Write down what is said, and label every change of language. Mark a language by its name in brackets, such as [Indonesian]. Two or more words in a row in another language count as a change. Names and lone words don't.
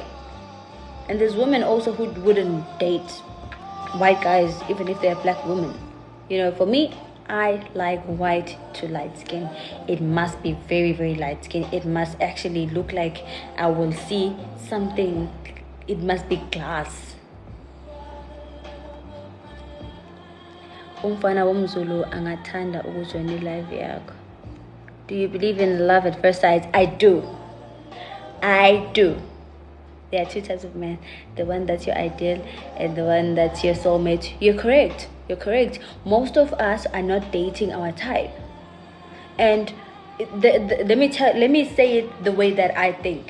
[English] And there's women also who wouldn't date white guys even if they're black women. You know, for me, I like white to light skin. It must be very, very light skin. It must actually look like I will see something. It must be glass. [Zulu] Umfana womzulu angathanda ukujoina live yakho. [English] Do you believe in love at first sight? I do. There are two types of men. The one that's your ideal and the one that's your soulmate. You're correct. Most of us are not dating our type. And let me say it the way that I think.